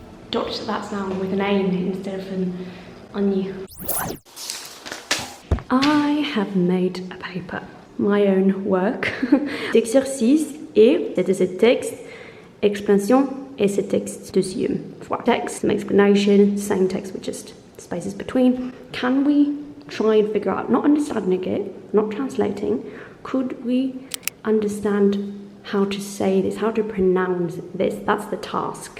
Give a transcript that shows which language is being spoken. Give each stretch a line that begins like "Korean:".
English: Dot that sound with an ain instead of an onion. I have made a paper, my own work.
French: Exercice et c'était ce texte, explanation et ce texte deuxième fois.
English: Text, some explanation, same text with just spaces between. Can we try and figure out, not understanding it, not translating, could we understand how to say this, how to pronounce this? That's the task.